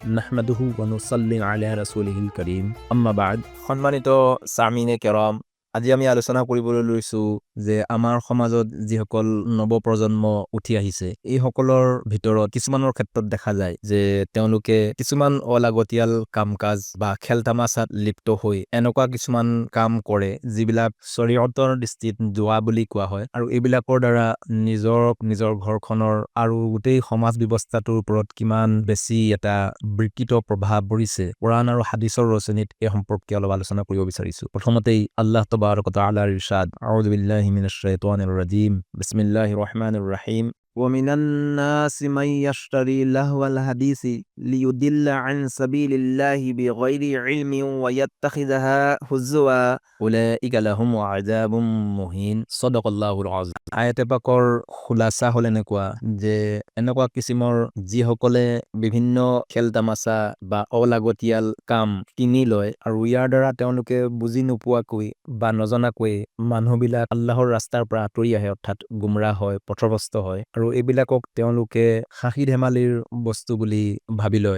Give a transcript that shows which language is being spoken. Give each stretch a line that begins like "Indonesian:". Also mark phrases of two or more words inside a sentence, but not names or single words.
Arabic: نحمده ونصلي على رسوله الكريم أما بعد.
Assamese: সম্মানিত
Urdu: سامعین کرام,
Assamese: আজি আমি আলোচনা কৰিবলৈ লৈছো যে আমাৰ সমাজত যিসকল নৱপ্ৰজন্ম উঠি আহিছে এই সকলৰ ভিতৰত কিছুমানৰ ক্ষেত্ৰত দেখা যায় যে তেওঁলোকে কিছুমান অলাগতিয়াল কাম-কাজ বা খেল-তামাচাত লিপ্ত হৈ এনেকুৱা কিছুমান কাম কৰে যিবিলাক শৰীয়তৰ দৃষ্টিত জুৱা বুলি কোৱা হয়, আৰু এইবিলাকৰ দ্বাৰা নিজৰ ঘৰখনৰ আৰু গোটেই সমাজ ব্যৱস্থাটোৰ ওপৰত কিমান বেছি এটা বিকৃত প্ৰভাৱ পৰিছে কোৰআন আৰু হাদিছৰ ৰচনীত এই সম্পৰ্কে অলপ আলোচনা কৰিব বিচাৰিছো। প্ৰথমতেই আল্লাহ
Arabic: تبارك وتعالى
Assamese: ইৰশাদ,
Arabic: أعوذ بالله من الشيطان الرجيم بسم الله الرحمن الرحيم. وَمِنَ النَّاسِ مَن يَشْتَرِي لَهْوَ الْحَدِيثِ لِيُضِلَّ عَن سَبِيلِ اللَّهِ بِغَيْرِ عِلْمٍ وَيَتَّخِذَهَا هُزُوًا أُولَئِكَ لَهُمْ عَذَابٌ مُهِينٌ صدق الله العظيم.
Assamese: আয়াতে পাকৰ খুলাসা হল এনেকুৱা যে এনেকুৱা কিছিমৰ যিসকলে বিভিন্ন খেল তামাচা বা অলাগতিয়াল কাম কিনি লয় আৰু ইয়াৰ দ্বাৰা তেওঁলোকে বুজি নোপোৱাকৈ বা নজনাকৈ মানুহবিলাক আল্লাহৰ ৰাস্তাৰ পৰা আঁতৰি আহে, অৰ্থাৎ গুমৰাহ হয়, পথভ্ৰষ্ট হয়, আৰু এইবিলাকক তেওঁলোকে হাঁহি ধেমালিৰ বস্তু বুলি ভাবি লয়।